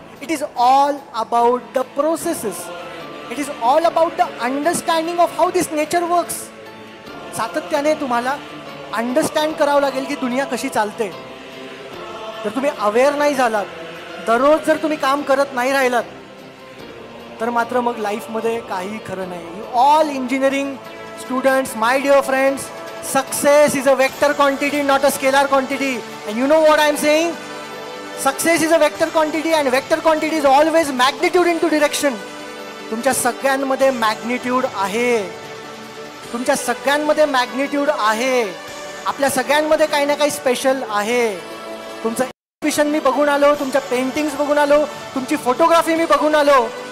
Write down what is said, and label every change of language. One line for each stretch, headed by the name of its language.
English: It is all about the processes. It is all about the understanding of how this nature works.
Marathi: सातत्याने तुम्हाला understand करावं लागेल की दुनिया कशी चालते. जर तुम्ही अवेअर नाही झालात, दररोज जर तुम्ही काम करत नाही राहिलात, तर मात्र मग लाईफमध्ये काही खरं नाही.
English: You all engineering students, my dear friends, success is a vector quantity, not a scalar quantity. And you know what I am saying? Success is a vector quantity and vector quantity is always magnitude in two direction.
Marathi: तुमच्या सगळ्यांमध्ये magnitude आहे. तुमच्या सगळ्यांमध्ये magnitude आहे. आपल्या सगळ्यांमध्ये काही ना काही स्पेशल आहे. तुमचं एक्झिबिशन मी बघून आलो, तुमच्या पेंटिंग्स बघून आलो, तुमची फोटोग्राफी मी बघून आलो.